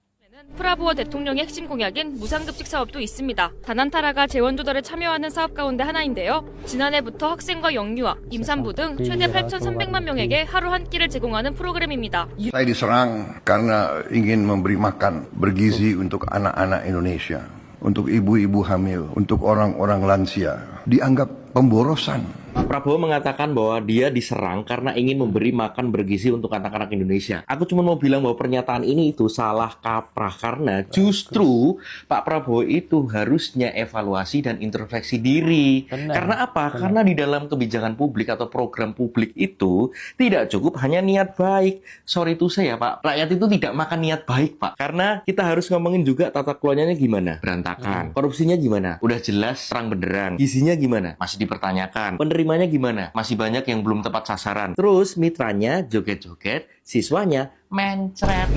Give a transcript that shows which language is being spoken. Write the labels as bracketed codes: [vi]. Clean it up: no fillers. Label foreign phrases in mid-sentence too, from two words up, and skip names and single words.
[ko] 프라보어 대통령의 핵심 공약인 무상급식 사업도 있습니다. 다난타라가 재원 조달에 참여하는 saap 가운데 하나인데요. 지난해부터 학생과 영유아, 임산부 등 최대 8,300만 명에게 하루 한 끼를 제공하는 프로그램입니다. [id] Saya diserang karena ingin memberi makan bergizi untuk anak-anak Indonesia, untuk ibu-ibu hamil, untuk orang-orang lansia. Dianggap pemborosan. Pak Prabowo mengatakan bahwa dia diserang karena ingin memberi makan bergizi untuk anak-anak Indonesia. Aku cuma mau bilang bahwa pernyataan ini itu salah kaprah karena justru Pak Prabowo itu harusnya evaluasi dan introspeksi diri. Karena apa? Karena di dalam kebijakan publik atau program publik itu tidak cukup hanya niat baik. [en] Sorry to say [id] ya Pak, rakyat itu tidak makan niat baik Pak. Karena kita harus ngomongin juga tata kelolanya gimana? Berantakan. Korupsinya gimana? Udah jelas terang benderang. Gizinya gimana? Masih dipertanyakan. Penerimanya gimana? Masih banyak yang belum tepat sasaran. Terus mitranya joget-joget, siswanya mencret.